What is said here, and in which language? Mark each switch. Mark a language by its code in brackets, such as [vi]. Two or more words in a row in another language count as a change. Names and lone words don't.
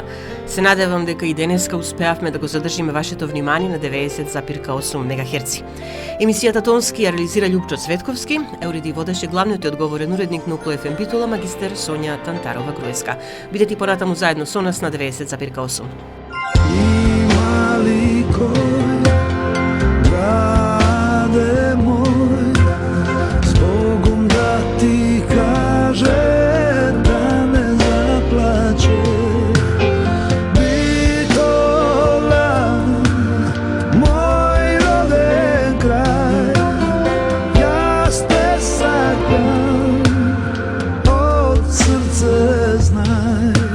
[mk] Се надевам дека и денеска успеавме да го задржиме вашето внимание на 90,8 МГц. Емисијата тонски ја реализира Љупчо Цветковски, уреди и водеше главниот и одговорен уредник на Укло ФМ Битола, магистер Сонја Тантарова-Груевска. Бидете понатаму заедно со нас на 90,8. Ти каже да не заплаче Битола, мој роден крај, ја те сакам, од срце знај.